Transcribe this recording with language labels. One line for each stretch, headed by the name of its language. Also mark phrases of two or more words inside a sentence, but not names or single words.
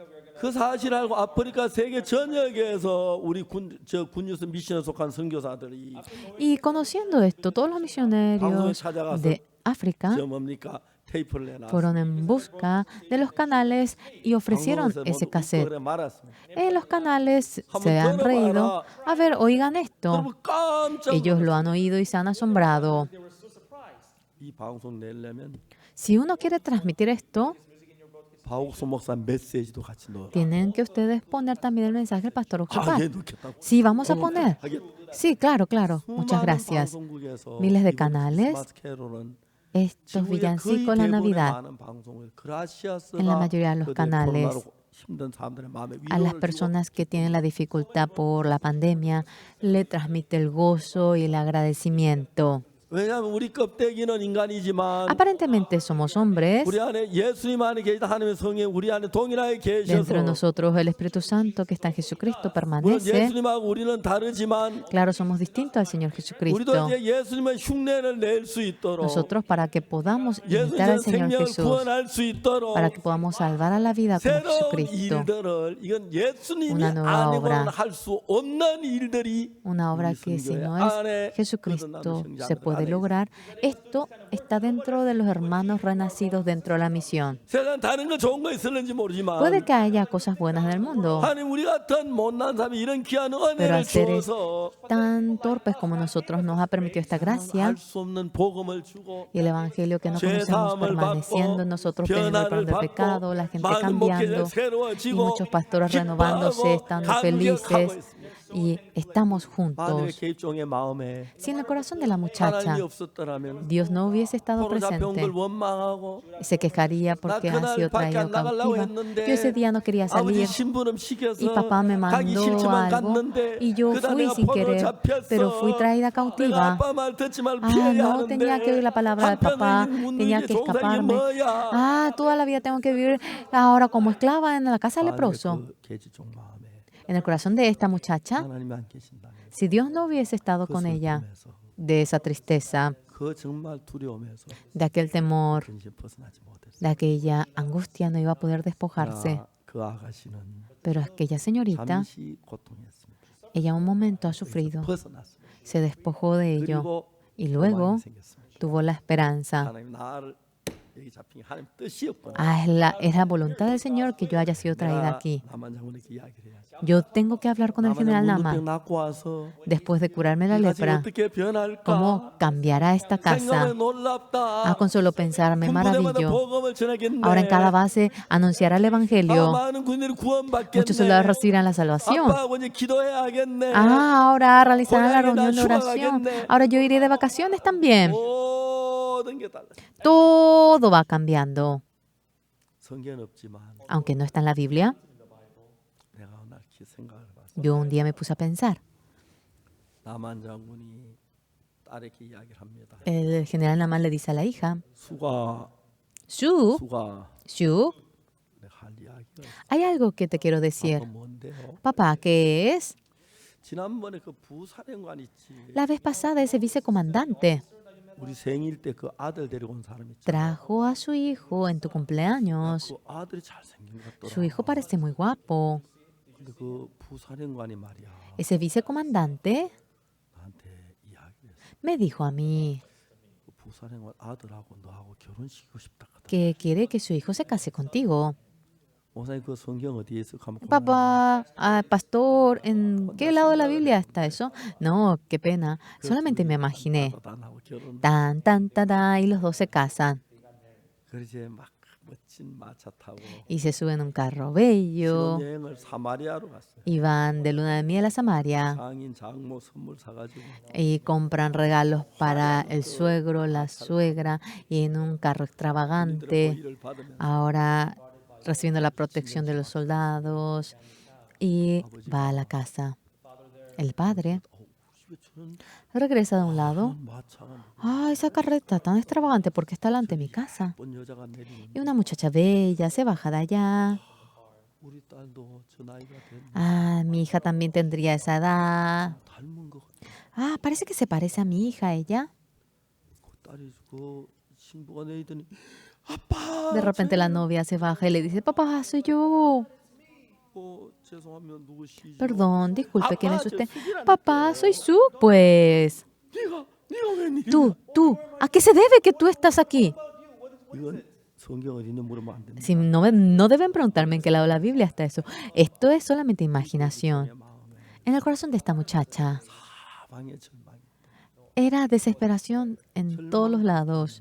Korean: 그 사실 알고 아프리카 세계 전역에서 우리 군유스 미션에 속한 선교사들이
Spanish: Y conociendo esto, todos los misioneros de África
Korean: 저 뭡니까 테이프를 내놨어요.
Spanish: fueron en busca de los canales y ofrecieron
Korean: 방송에서
Spanish: ese
Korean: 모두
Spanish: cassette.
Korean: 그래 말았습니다.
Spanish: En los canales
Korean: 한번
Spanish: se han
Korean: 들어봐라.
Spanish: reído. A ver, oigan esto.
Korean: 여러분 깜짝
Spanish: Ellos
Korean: 놀랐어요.
Spanish: lo han oído y se han asombrado.
Korean: 이 방송 내려면
Spanish: Si uno quiere transmitir esto,
Korean: 바옥소 목사 메시지도 같이 넣어.
Spanish: tienen que ustedes poner también el mensaje del pastor Oxupar.
Korean: 넣겠다고.
Spanish: Sí, vamos a poner. Sí, claro, claro. Muchas
Korean: 수많은
Spanish: gracias.
Korean: 방송국에서
Spanish: Miles de
Korean: 이번
Spanish: canales.
Korean: 크리스마스 캐롤은
Spanish: Estos
Korean: 지구의 거의
Spanish: villancicos, la
Korean: 대부분의
Spanish: Navidad,
Korean: 많은 방송을 그라시아스가
Spanish: en la mayoría de los
Korean: 그들
Spanish: canales,
Korean: 코로나로 힘든 사람들의 마음에
Spanish: a las
Korean: 위로를 주고
Spanish: personas que tienen la dificultad por la pandemia, le transmite el gozo y el agradecimiento.
Korean: 왜냐하면 우리 껍데기는 인간이지만
Spanish: Aparentemente somos hombres.
Korean: 우리 안에 예수님 안에 계시다 하나님의 성령 우리 안에 동일하게
Spanish: Dentro de
Korean: 계셔서
Spanish: nosotros el Espíritu Santo que está en Jesucristo
Korean: 물론
Spanish: permanece.
Korean: 예수님하고 우리는 다르지만
Spanish: Claro, somos distintos al Señor
Korean: 우리도
Spanish: Jesucristo.
Korean: 이제 예수님의 흉내를 낼 수 있도록
Spanish: Nosotros para que podamos imitar al
Korean: 예수님의
Spanish: Señor
Korean: 생명을
Spanish: Jesús,
Korean: 구원할 수 있도록
Spanish: para que podamos salvar a la vida como
Korean: 새로운
Spanish: Jesucristo.
Korean: 일들을 이건 예수님이
Spanish: Una nueva obra.
Korean: 아니고는 할 수 없는 일들이
Spanish: Una obra
Korean: 우리
Spanish: que si
Korean: 성교회
Spanish: no
Korean: 안에
Spanish: es Jesucristo
Korean: 거듭나는
Spanish: se
Korean: 성장들
Spanish: puede
Korean: 안에
Spanish: lograr. Esto está dentro de los hermanos renacidos dentro de la misión.
Korean: 세상 다른 거 좋은 거 있을는지 모르지만
Spanish: Puede que haya cosas buenas en el mundo,
Korean: 하나님 우리 같은 못난 사람이 이런 귀한
Spanish: pero
Korean: 은혜를
Spanish: al seres
Korean: 주어서
Spanish: tan torpes como nosotros nos ha permitido esta gracia
Korean: 알 수 없는 복음을 주고
Spanish: y el evangelio que no
Korean: 죄
Spanish: conocemos
Korean: 사함을
Spanish: permaneciendo
Korean: 받고
Spanish: en nosotros, teniendo el
Korean: 변화를
Spanish: perdón del
Korean: 받고
Spanish: pecado, la gente
Korean: 많은
Spanish: cambiando
Korean: 목회자
Spanish: y
Korean: 새로워지고
Spanish: muchos pastores renovándose,
Korean: 기뻐하고
Spanish: estando
Korean: 감격하고
Spanish: felices
Korean: 있습니다.
Spanish: y estamos
Korean: 만약에
Spanish: juntos.
Korean: 개입종의 마음에
Spanish: Si en el corazón de la muchacha
Korean: 하나님이 없었더라면
Spanish: Dios no hubiese estado
Korean: 서로 잡혀온 걸
Spanish: presente,
Korean: 원망하고
Spanish: se quejaría porque ha sido
Korean: 밖에
Spanish: traído
Korean: 안 나가려고
Spanish: cautiva.
Korean: 했는데
Spanish: Yo ese día no quería
Korean: 아버지
Spanish: salir
Korean: 심부름
Spanish: y
Korean: 시켜서
Spanish: papá me
Korean: 가기
Spanish: mandó
Korean: 싫지만
Spanish: algo
Korean: 갔는데
Spanish: y yo
Korean: 그다
Spanish: fui
Korean: 내가
Spanish: sin
Korean: 포로로
Spanish: querer,
Korean: 잡혔어.
Spanish: pero fui traída
Korean: 내가
Spanish: cautiva.
Korean: 아빠 말 듣지 말고
Spanish: Ah,
Korean: 피해야
Spanish: no tenía que oír la palabra de papá, tenía que escaparme.
Korean: 뭐야?
Spanish: Ah, toda la vida tengo que vivir ahora como esclava en la casa del leproso.
Korean: 그 개지종 마음에
Spanish: En el corazón de esta muchacha,
Korean: 하나님이 안 계신다면
Spanish: si Dios no hubiese estado
Korean: 그
Spanish: con ella,
Korean: 슬픔에서
Spanish: de esa tristeza,
Korean: 그 정말 두려움에서
Spanish: de aquel temor,
Korean: 근심 벗어나지 못했어요.
Spanish: de aquella angustia, no iba a poder despojarse.
Korean: 그러나 그 아가씨는
Spanish: Pero aquella señorita,
Korean: 잠시 고통했습니다.
Spanish: ella un momento ha sufrido,
Korean: 벗어났습니다.
Spanish: se despojó de ello
Korean: 그리고
Spanish: y luego
Korean: 소망이 생겼습니다.
Spanish: tuvo la esperanza.
Korean: 하나님 나를 여기 잡힌 게 하나님 뜻이었구나.
Spanish: Ah, es la voluntad del Señor que yo haya sido traída aquí.
Korean: 나만 장군에게 이야기를 해야지.
Spanish: Yo tengo que hablar con el general
Korean: 문둥병
Spanish: Naaman
Korean: 낳고 와서
Spanish: después de curarme la
Korean: 이 가정이
Spanish: lepra.
Korean: 어떻게 변할까?
Spanish: ¿Cómo cambiará esta casa?
Korean: 생각에 놀랍다.
Spanish: Con solo pensar me
Korean: 군부대마다
Spanish: maravillo.
Korean: 복음을 전하겠네.
Spanish: Ahora en cada base anunciará el Evangelio.
Korean: 많은 군인들이 구원받겠네.
Spanish: Muchos soldados recibirán la salvación.
Korean: 아빠하고 이제 기도해야겠네.
Spanish: Ahora realizarán la
Korean: 고향에 나
Spanish: reunión de oración.
Korean: 휴가 가겠네.
Spanish: Ahora yo iré de vacaciones también.
Korean: 모든 게 달라.
Spanish: Todo va cambiando.
Korean: 성경은 없지만
Spanish: Aunque no está en la Biblia,
Korean: 내가 오늘 생각을 해봤어.
Spanish: yo un día me puse a pensar.
Korean: 나만 장군이 딸에게 이야기를 합니다.
Spanish: El general Naaman le dice a la hija,
Korean: 수가
Spanish: Shu,
Korean: 내가 할 이야기가 있어.
Spanish: hay algo que te quiero decir.
Korean: 아빠 뭔데요?
Spanish: Papá, ¿qué es?
Korean: 지난번에 그 부사령관 있지.
Spanish: La vez pasada ese vicecomandante
Korean: 우리 생일 때 그 아들 데리고 온 사람 있잖아.
Spanish: trajo a su hijo en tu cumpleaños.
Korean: 그 아들이 잘생긴 것
Spanish: Su
Korean: 같더라.
Spanish: hijo parece muy guapo.
Korean: 근데 그 부사령관이 말이야.
Spanish: Ese vicecomandante
Korean: 나한테 이야기를 했어.
Spanish: me dijo a mí
Korean: 그 부사령관 아들하고 너하고 결혼시키고 싶다 하더라.
Spanish: que quiere que su hijo se case contigo.
Korean: 목사님 그 성경 어디에 있어? 가면
Spanish: Papá, pastor, ¿en qué lado de la Biblia está eso? No, qué pena. Solamente me imaginé.
Korean: 나하고 결혼.
Spanish: Tan, tan, tan, tan, y los dos se casan
Korean: 그러지 막 멋진 마차 타고
Spanish: y se suben a un carro bello
Korean: 신혼여행을 사마리아로 갔어요.
Spanish: y van de luna de miel a Samaria
Korean: 장인 장모 선물 사가지고
Spanish: y compran regalos para el suegro, la suegra y en un carro extravagante.
Korean: 보이를 받으면
Spanish: Ahora recibiendo la protección de los soldados y va a la casa. El padre
Korean: 왜 저런
Spanish: regresa de un lado.
Korean: 마차가
Spanish: Ah, esa carreta tan extravagante porque está delante de mi casa.
Korean: 본 여자가 내리는
Spanish: Y una muchacha bella se baja de allá.
Korean: 우리 딸도 저 나이가 됐는데
Spanish: Ah, mi hija también tendría esa edad.
Korean: 닮은 것 같아.
Spanish: Ah, parece que se parece a mi hija ella.
Korean: 그 딸이 그 신부가 내리더니 아빠.
Spanish: De repente la novia se baja y le dice, papá, soy yo.
Korean: 죄송하면 누구시죠?
Spanish: Perdón, disculpe, ¿quién es usted? Papá, soy Su, pues.
Korean: 네가 웬일이야?
Spanish: Tú, ¿a qué se debe que tú estás aquí?
Korean: 이건 성경 어디 있는 물으면 안 됩니다.
Spanish: Si no deben preguntarme en qué lado de la Biblia está eso. Esto es solamente imaginación. En el corazón de esta muchacha
Korean: 사방에 절망이.
Spanish: era desesperación en todos los lados.